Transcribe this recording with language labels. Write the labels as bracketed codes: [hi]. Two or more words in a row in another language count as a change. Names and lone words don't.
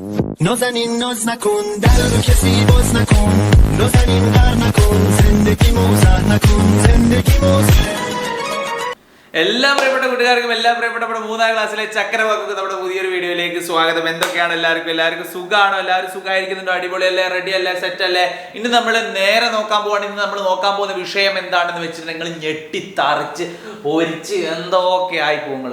[fa] نازنین ناز نکن در رو کسی باز نکن نازنین غر نکن زندگی موزه نکن زندگی موزه [ml] എല്ലാ പ്രിയപ്പെട്ട കൂട്ടുകാർക്കും എല്ലാ പ്രിയപ്പെട്ട നമ്മുടെ 3ാം ക്ലാസ്സിലെ ചക്കരവാക്കൊക്കെ നമ്മുടെ പുതിയൊരു വീഡിയോയിലേക്ക് സ്വാഗതം. എന്തൊക്കെയാണ് എല്ലാവർക്കും സുഖമാണോ? എല്ലാവരും സുഖമായിരിക്കുന്നുണ്ടോ? അടിപൊളിയല്ലേ? റെഡി അല്ലേ? സെറ്റ് അല്ലേ? ഇന്ന് നമ്മൾ നേരെ നോക്കാൻ പോവാണ്. ഇന്ന് നമ്മൾ നോക്കാൻ പോകുന്ന വിഷയം എന്താണെന്ന് വെച്ചിട്ടുണ്ടെങ്കിൽ ഞെട്ടിത്തറിച്ച് ഒരിച്ച് എന്തൊക്കെ ആയി പോകുങ്ങൾ.